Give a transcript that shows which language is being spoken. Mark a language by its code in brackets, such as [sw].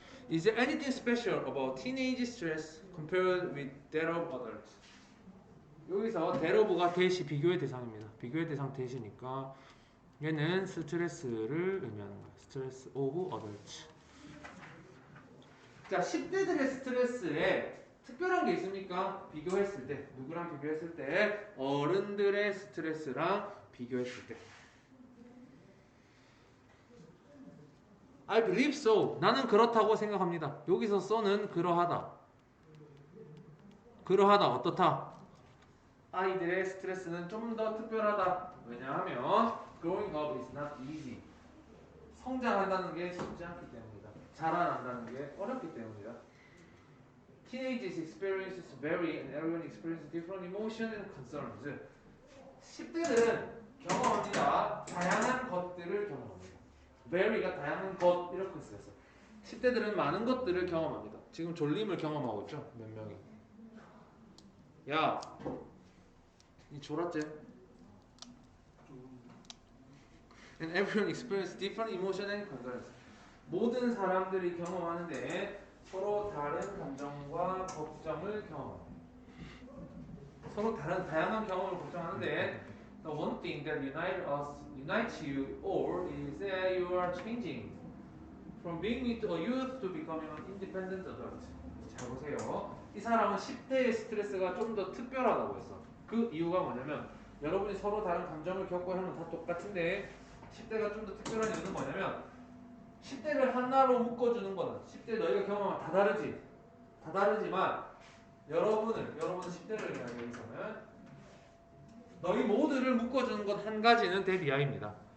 [en] Is there anything special about teenage stress compared with that of adults? [ko] 여기서 that of가 대시 비교의 대상입니다. 비교의 대상 대시니까 얘는 스트레스를 의미하는 거예요. [en] 스트레스 오브 어덜츠. [ko] 자, 10대들의 스트레스에 특별한 게 있습니까? 비교했을 때, 누구랑 비교했을 때? 어른들의 스트레스랑 비교했을 때. [en] I believe so. [ko] 나는 그렇다고 생각합니다. 여기서 so는 그러하다. 그러하다. 어떻다? 아이들의 스트레스는 좀 더 특별하다. 왜냐하면 [en] growing up is not easy. [ko] 성장한다는 게 쉽지 않기 때문이다. 자라난다는 게 어렵기 때문이다. [en] Teenagers experiences vary and everyone experiences different emotions and concerns. [ko] 10대들은 경험합니다. 다양한 것들을 경험합니다. vary가 다양한 것 이렇게 쓰였어. 10대들은 많은 것들을 경험합니다. 지금 졸림을 경험하고 있죠. 몇 명이. 야, 니 졸았지? [en] And everyone experiences different emotions and concerns. [ko] 모든 사람들이 경험하는데 서로 다른 감정과 걱정을 경험합니다. 서로 다른 다양한 경험을 걱정하는데 [en] the one thing that unites you all is that you are changing from being a youth to becoming an independent adult. [ko] 잘 보세요. 이 사람은 10대의 스트레스가 좀 더 특별하다고 했어. 그 이유가 뭐냐면 여러분이 서로 다른 감정을 겪고 하면 다 똑같은데 10대가 좀 더 특별한 이유는 뭐냐면 10대를 하나로 묶어주는 거는 10대 너희가 경험하면 다 다르지. 다 다르지만 여러분은 10대를 이야기하기 위해서는 너희 모두를 묶어주는 것 한 가지는 대비아입니다.